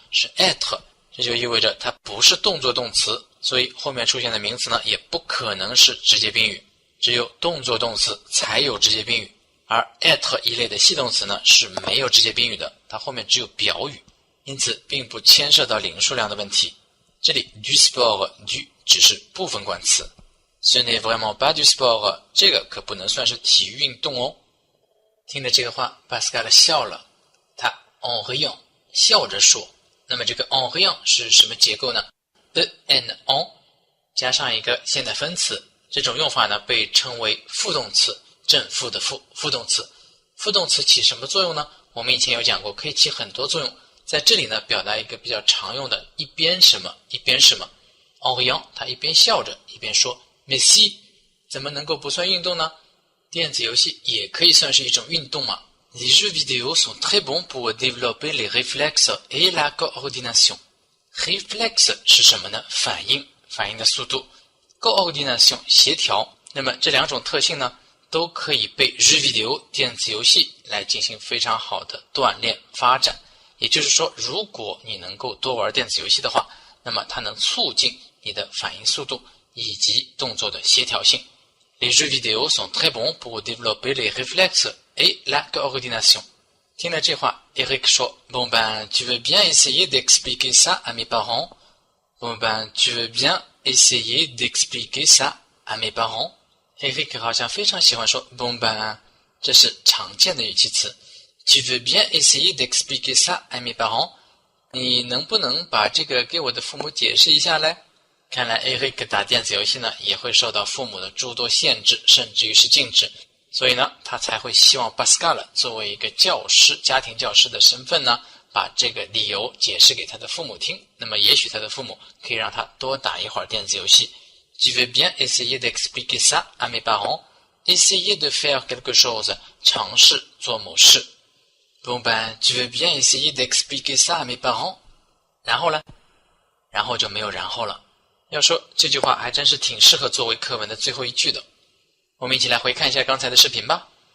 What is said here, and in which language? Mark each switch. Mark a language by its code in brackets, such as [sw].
[zh] 是 être， 这就意味着它不是动作动词，所以后面出现的名词呢也不可能是直接宾语，只有动作动词才有直接宾语。而 être 一类的系动词呢是没有直接宾语的，它后面只有表语，因此并不牵涉到零数量的问题。这里 du sport du 只是部分冠词。 [fr] Ce n'est vraiment pas du sport， [zh] 这个可不能算是体育运动哦。听着这个话 Pascal 笑了，他 en riant 笑着说。那么这个 en riant 是什么结构呢？en 加上一个现在分词，这种用法呢被称为副动词，正负的副动词。副动词起什么作用呢？我们以前有讲过，可以起很多作用。在这里呢，表达一个比较常用的一边什么一边什么。 en riant 他一边笑着一边说 [fr] mais si [zh] 怎么能够不算运动呢？电子游戏也可以算是一种运动嘛。 [fr] Les jeux vidéo sont très bons pour développer les réflexes et la coordination。 Réflexe [zh] 是什么呢？反应的速度。 coordination 协调，那么这两种特性呢，都可以被jeux vidéo 电子游戏来进行非常好的锻炼发展。也就是说，如果你能够多玩电子游戏的话，那么它能促进你的反应速度以及动作的协调性。 [fr] Les jeux vidéo sont très bons pour développer les réflexes et la coordination。 [zh] 听了这话 [fr] ，Eric 说 ：“Bon ben, tu veux bien essayer d'expliquer ça à mes parents? Bon ben, tu veux bien essayer d'expliquer ça à mes parents？” [zh] Eric 好像非常喜欢说 “Bon ben”， 这是常见的语气词。 [fr] Tu veux bien essayer d'expliquer ça à mes parents？ [zh] 你能不能把这个给我的父母解释一下嘞？看来 Eric 打电子游戏呢，也会受到父母的诸多限制，甚至于是禁止。所以呢，他才会希望 Pascal 作为一个教师、家庭教师的身份呢，把这个理由解释给他的父母听。那么，也许他的父母可以让他多打一会儿电子游戏。 [fr] Tu veux bien essayer d'expliquer ça à mes parents? Essayer de faire quelque chose， [zh] 尝试做某事。 [fr] Bon ben, tu veux bien essayer d'expliquer ça à mes parents？ [zh] 然后呢？然后就没有然后了。要说这句话还真是挺适合作为课文的最后一句的。我们一起来回看一下刚才的视频吧。